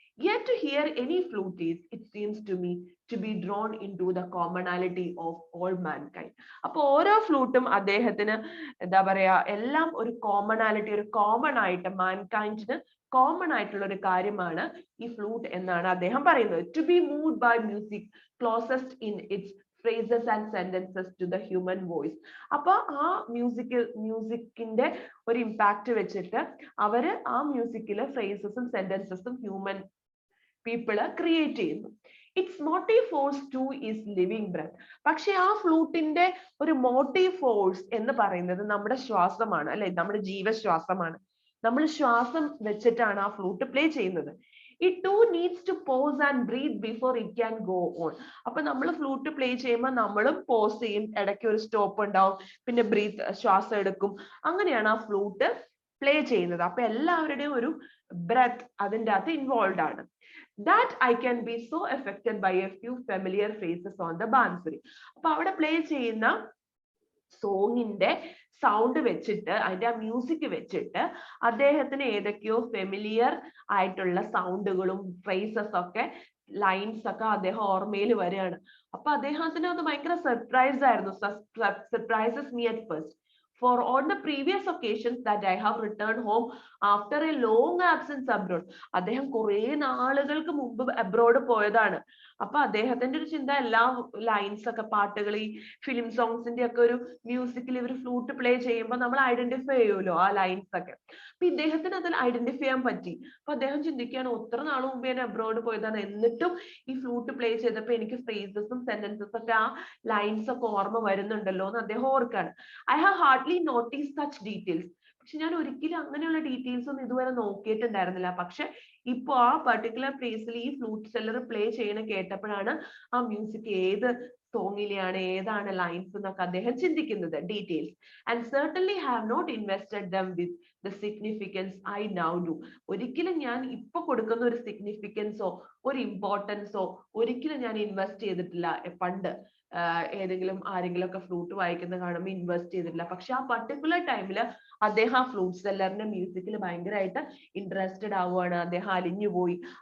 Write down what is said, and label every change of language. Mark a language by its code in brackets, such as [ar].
[en] Yet to hear any flutist, it seems to me to be drawn into the commonality of all mankind. [ml] അപ്പൊ ഓരോ ഫ്ലൂട്ടും അദ്ദേഹത്തിന് എന്താ പറയാ, എല്ലാം ഒരു കോമണാലിറ്റി, ഒരു കോമൺ ആയിട്ട് മാൻകൈൻഡിന് കോമൺ ആയിട്ടുള്ള ഒരു കാര്യമാണ് ഈ ഫ്ലൂട്ട് എന്നാണ് അദ്ദേഹം പറയുന്നത്. [en] To be moved by music closest in its phrases and sentences to the human voice. [ml] അപ്പൊ ആ മ്യൂസിക്കിന്റെ ഒരു ഇമ്പാക്ട് വെച്ചിട്ട് അവര് ആ മ്യൂസിക്കിലെ ഫ്രേസസും സെന്റൻസസും ഹ്യൂമൻ പീപ്പിള് ക്രിയേറ്റ് ചെയ്യുന്നു. [en] Its motive force too is living breath. [ml] പക്ഷെ ആ ഫ്ലൂട്ടിന്റെ ഒരു മോട്ടീവ് ഫോഴ്സ് എന്ന് പറയുന്നത് നമ്മുടെ ശ്വാസമാണ്, അല്ലെ, നമ്മുടെ ജീവശ്വാസമാണ്. നമ്മൾ ശ്വാസം വെച്ചിട്ടാണ് ആ ഫ്ലൂട്ട് പ്ലേ ചെയ്യുന്നത്. [en] It too needs to pause and breathe before it can go on. [ml] അപ്പൊ നമ്മൾ ഫ്ലൂട്ട് പ്ലേ ചെയ്യുമ്പോൾ നമ്മളും പോസ് ചെയ്യും, ഇടയ്ക്ക് ഒരു സ്റ്റോപ്പ് ഉണ്ടാവും, പിന്നെ ശ്വാസം എടുക്കും, അങ്ങനെയാണ് ആ ഫ്ലൂട്ട് പ്ലേ ചെയ്യുന്നത്. അപ്പൊ എല്ലാവരുടെയും ഒരു ബ്രെത്ത് അതിൻ്റെ അകത്ത് ഇൻവോൾവ് ആണ്. [en] That I can be so affected by a few familiar phrases on the bansuri. [ml] അപ്പൊ അവിടെ പ്ലേ ചെയ്യുന്ന സോങ്ങിന്റെ സൗണ്ട് വെച്ചിട്ട്, അതിന്റെ ആ മ്യൂസിക് വെച്ചിട്ട് അദ്ദേഹത്തിന് ഏതൊക്കെയോ ഫെമിലിയർ ആയിട്ടുള്ള സൗണ്ടുകളും ഫ്രേസസ് ഒക്കെ, ലൈൻസ് ഒക്കെ അദ്ദേഹം ഓർമ്മയിൽ വരികയാണ്. അപ്പൊ അദ്ദേഹത്തിന് അത് ഭയങ്കര സർപ്രൈസ് ആയിരുന്നു. [en] Surprises me at first. For on the previous occasions that I have returned home after a long absence abroad. [ml] അദ്ദേഹം കുറെ നാളുകൾക്ക് മുമ്പ് അബ്രോഡ് പോയതാണ്. അപ്പൊ അദ്ദേഹത്തിന്റെ ഒരു ചിന്ത എല്ലാ ലൈൻസ് ഒക്കെ പാട്ടുകൾ ഈ ഫിലിം സോങ്സിന്റെ ഒക്കെ ഒരു മ്യൂസിക്കിൽ ഇവർ ഫ്ലൂട്ട് പ്ലേ ചെയ്യുമ്പോൾ നമ്മൾ ഐഡന്റിഫൈ ചെയ്യുമല്ലോ ആ ലൈൻസ് ഒക്കെ. അപ്പൊ ഇദ്ദേഹത്തിന് അതിൽ ഐഡന്റിഫൈ ചെയ്യാൻ പറ്റി. അപ്പൊ അദ്ദേഹം ചിന്തിക്കുകയാണ്, ഒത്ര നാൾ മുമ്പ് ഞാൻ അബ്രോഡ് പോയതാണ്, എന്നിട്ടും ഈ ഫ്ലൂട്ട് പ്ലേ ചെയ്തപ്പോൾ എനിക്ക് ഫ്രേസസും സെന്റൻസസ് ഒക്കെ ആ ലൈൻസ് ഒക്കെ ഓർമ്മ വരുന്നുണ്ടല്ലോ എന്ന് അദ്ദേഹം ഓർക്കാണ്. [en] I have hardly notice such details. [ml] പക്ഷെ ഞാൻ ഒരിക്കലും അങ്ങനെയുള്ള ഡീറ്റെയിൽസ് ഒന്നും ഇതുവരെ നോക്കിയിട്ടുണ്ടായിരുന്നില്ല. പക്ഷെ ഇപ്പൊ ആ പർട്ടിക്കുലർ പ്ലേസിൽ ഈ ഫ്ലൂട്ട് സെല്ലർ പ്ലേ ചെയ്യണ കേട്ടപ്പോഴാണ് ആ മ്യൂസിക് ഏത് സോങ്ങിലെയാണ്, ഏതാണ് ലൈൻസ് എന്നൊക്കെ അദ്ദേഹം ചിന്തിക്കുന്നത്, details. [en] And certainly have not invested them with the significance I now do. [ml] ഒരിക്കലും ഞാൻ ഇപ്പൊ കൊടുക്കുന്ന ഒരു സിഗ്നിഫിക്കൻസോ ഒരു ഇമ്പോർട്ടൻസോ ഒരിക്കലും ഞാൻ ഇൻവെസ്റ്റ് ചെയ്തിട്ടില്ല. പണ്ട് ഏതെങ്കിലും ആരെങ്കിലും ഒക്കെ ഫ്ലൂട്ട് വായിക്കുന്ന കാണുമ്പോൾ ഇൻവെസ്റ്റ് ചെയ്തിട്ടില്ല. പക്ഷെ ആ പർട്ടിക്കുലർ ടൈമില് അദ്ദേഹം ആ ഫ്ലൂട്ട് സെല്ലറിന്റെ മ്യൂസിക്കിൽ ഭയങ്കരമായിട്ട് ഇൻട്രസ്റ്റഡ് ആവുകയാണ്. അദ്ദേഹം അലിഞ്ഞുപോയി.